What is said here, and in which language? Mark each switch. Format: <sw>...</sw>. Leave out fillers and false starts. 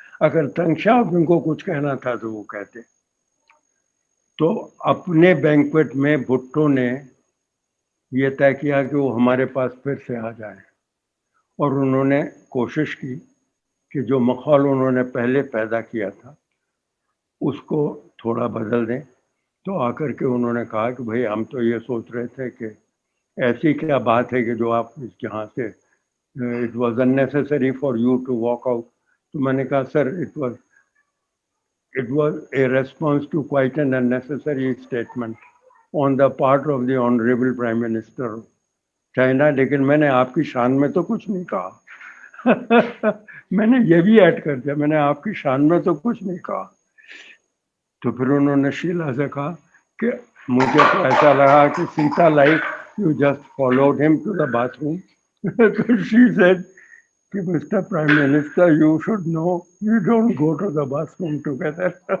<hi>अगर तंग शाओपिंग को कुछ कहना था तो वो कहते। तो अपने बैंक्वेट में भुट्टो ने ये तय किया कि वो हमारे पास फिर से आ जाए, और उन्होंने कोशिश की कि जो माहौल उन्होंने पहले पैदा किया था उसको थोड़ा बदल दें। तो आकर के उन्होंने कहा कि भाई हम तो ये सोच रहे थे कि ऐसी क्या बात है कि जो आप यहाँ से</hi> <en>It was unnecessary for you to walk out.</en> <hi>तो मैंने कहा sir</hi> <en>it was a response to quite an unnecessary statement on the part of the honorable Prime Minister of China,</en> <hi>लेकिन मैंने आपकी शान में तो कुछ नहीं कहा। मैंने ये भी ऐड कर दिया, मैंने आपकी शान में तो कुछ नहीं कहा। तो फिर उन्होंने शीला से कहा कि मुझे तो ऐसा लगा कि</hi> <en>Sita like you just followed him to the bathroom. तो she said कि mister prime minister you should know you don't go to the bathroom together.</en>